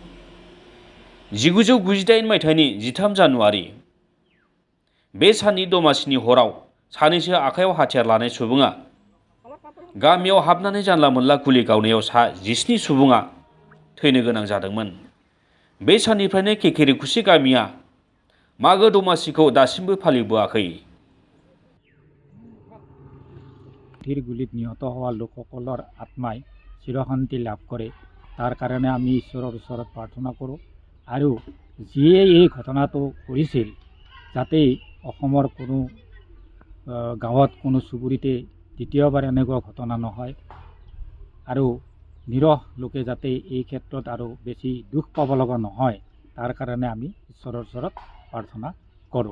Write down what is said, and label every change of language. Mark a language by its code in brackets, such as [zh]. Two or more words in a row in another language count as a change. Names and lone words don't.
[brx] 1998 मायथाइनि 13 जानुवारि बे साननि दमासिनि हराव सानैसो आखायाव हाथियार लानाय सुबुङा गामियाव हाबनानै जानला मोनला गुलि गावनायाव सा 17 सुबुङा थैनो गोनां जादोंमोन। बे साननिफ्रायनो केकेरेकुसि गामिया मागो दमासिखौ दासिमबो फालिबोआखै। [as] গুলিত নিহত হোৱা লোকসকলৰ আত্মাই চিৰশান্তি লাভ কৰে তাৰ কাৰণে আমি ঈশ্বৰৰ ওচৰত প্ৰাৰ্থনা কৰোঁ আৰু যিয়ে এই ঘটনাটো কৰিছিল যাতে অসমৰ কোনো গাঁৱত কোনো চুবুৰীতে দ্বিতীয়বাৰ এনেকুৱা ঘটনা নহয় আৰু নিৰহ লোকে যাতে এই ক্ষেত্ৰত আৰু বেছি দুখ পাব লগা নহয় তাৰ কাৰণে আমি ঈশ্বৰৰ ওচৰত প্ৰাৰ্থনা কৰোঁ।